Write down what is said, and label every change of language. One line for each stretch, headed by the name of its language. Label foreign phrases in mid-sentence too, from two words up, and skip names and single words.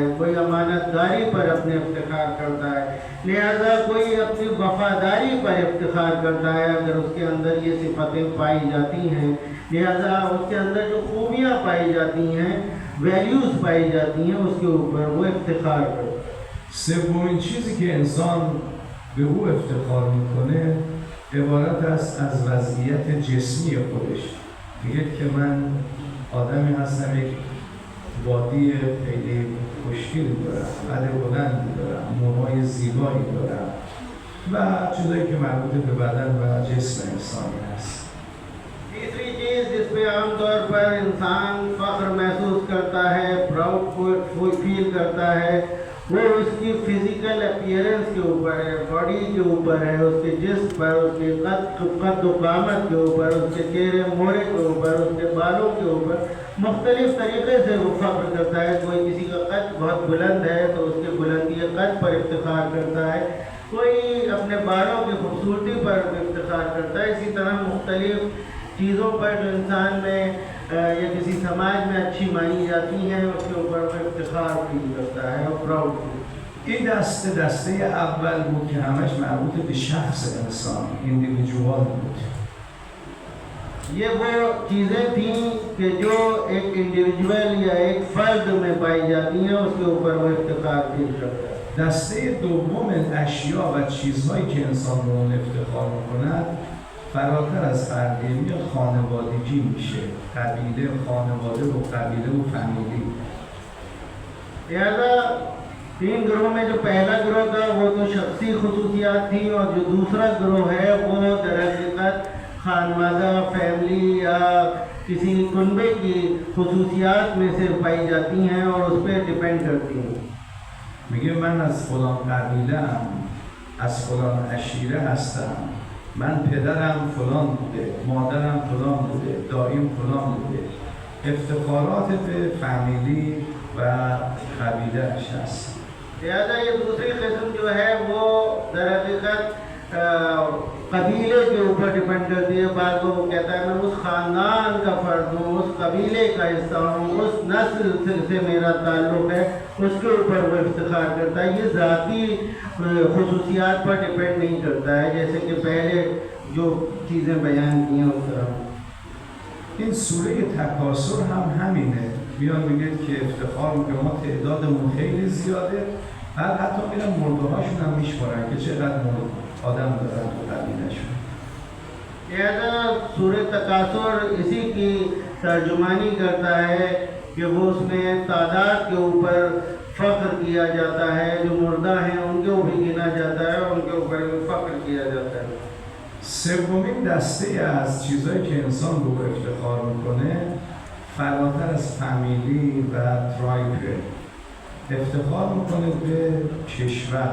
Urdu: کوئی امانت داری پر اپنے افتخار کرتا ہے. لہذا کوئی اپنی وفاداری پر افتخار کرتا ہے اگر اس کے اندر یہ صفتیں پائی جاتی ہیں. لہذا اس کے اندر جو خوبیاں پائی جاتی ہیں، ویلیوز پائی جاتی ہیں، اس کے اوپر وہ افتخار کرتا ہے.
Persian: سومین چیزی که انسان به او افتخار میکنه عبارت است از وضعیت جسمی خودش. میگه که من آدمی هستم، یک بادی خیلی خوشگلی دارم، قد بلندی دارم، موهای زیبایی دارم و چیزایی که مربوط به بدن و جسم انسانی هست.
Urdu: تیسری چیز جس پہ عام طور پر انسان فخر محسوس کرتا ہے،
English: proud feel
Urdu: کرتا ہے، وہ اس کی
English: physical appearance
Urdu: کے اوپر ہے، باڈی کے اوپر ہے، اس کے جسم پر، اس کے قد و قامت کے اوپر، اس کے چہرے مہرے کے اوپر، اس کے بالوں کے اوپر مختلف طریقے سے وہ فخر کرتا ہے. کوئی کسی کا قد بہت بلند ہے تو اس کے بلندی قد پر افتخار کرتا ہے. کوئی اپنے بالوں کی خوبصورتی پر افتخار کرتا ہے. اسی طرح مختلف چیزوں پر جو انسان میں یا کسی سماج میں اچھی مانی جاتی ہیں اس کے اوپر وہ افتخار فیل کرتا ہے اور
English: proud feel.
Persian: این دسته اول بود که همش مربوط به شخص انسان، ایندیویدوال بود.
Urdu: یہ وہ چیزیں تھیں کہ جو ایک انڈیویجول یا ایک فرد میں پائی جاتی ہیں، اس کے اوپر وہ افتخار فیل کرتا ہے.
Persian: دسته دوم اشیا و چیزهایی که انسان به اون افتخار میکند فراتر از فردیمی خانوادگی میشه. قبیله، خانواده و قبیله و فامیلی.
Urdu: لہذا تین گروہ میں جو پہلا گروہ تھا وہ تو شخصی خصوصیات تھیں، اور جو دوسرا گروہ ہے وہ در حقیقت خانوادہ، فیملی یا کسی کنبے کی خصوصیات میں سے پائی جاتی ہیں اور اس پہ ڈپینڈ کرتی ہیں.
Persian: میگه من از فلان قبیله‌ام، از فلان عشیره هستم، من پدرم فلان بوده، مادرم فلان بوده، داییم فلان بوده. افتخارات به فامیلی و قبیله‌اش هست.
Urdu: لہذا یہ دوسری قسم جو ہے وہ در حقیقت قبیلے کے اوپر ڈپینڈ کرتی ہے. بعض کو وہ کہتا ہے میں اس خاندان کا فرد ہوں، اس قبیلے کا حصہ ہوں، اس نسل سے میرا تعلق ہے، اس کے اوپر وہ افتخار کرتا ہے. یہ ذاتی خصوصیات پر ڈپینڈ نہیں کرتا ہے جیسے کہ پہلے جو چیزیں بیان کی ہیں اس طرح.
Persian: این سوره تکاثر هم همینه. میان میگه که افتخار میکنه ما تعدادمون خیلی زیاده، بعد حتی میرن مرده هاشون هم میشمارن که چقدر آدم دارن تو قبیله‌شون.
Urdu: لہذا سورہ تکاثر اسی کی ترجمانی کرتا ہے کہ وہ اس میں تعداد کے اوپر فخر کیا جاتا ہے، جو مردہ ہیں ان کو بھی گنا جاتا ہے، ان کے اوپر بھی فخر کیا جاتا ہے.
Persian: سومین دسته از چیزهایی که انسان به او افتخار میکنه فراتر از فامیلی و ترایب افتخار میکنه به کشور.